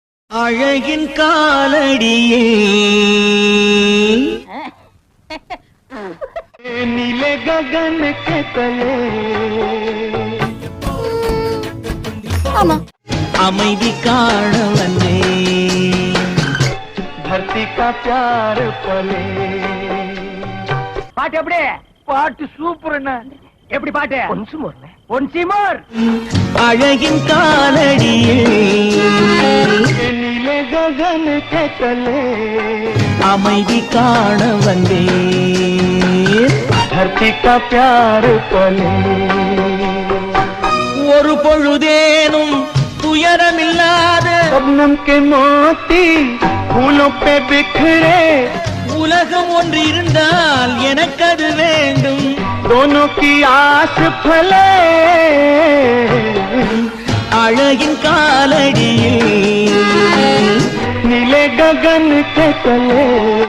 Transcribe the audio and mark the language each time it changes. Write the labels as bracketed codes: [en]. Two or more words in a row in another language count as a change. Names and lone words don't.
[ta] அழகின் காலடியே [hi] नीले गगन के तले [ta] அமைதி காண வந்தே [hi] धरती का प्यार पले [ta] பாட்டு எப்படி பாட்டு சூப்பர் என்ன எப்படி பாட்டு ஒன்சிமோர் அழகின் காலடியே [hi] नीले गगन के तले [ta] அமைதி காண வந்தே [hi] धरती का प्यार पले [ta] ஒரு பொழுதேனும் துயரமில்லாத [hi] शबनम के मोती फूलों पे बिखरे [ta] உலகம் ஒன்று இருந்தால் எனக்கு அது வேண்டும் [hi] दोनों की आस फले [ta] அழகின் காலடியில் [hi] नीले गगन के तले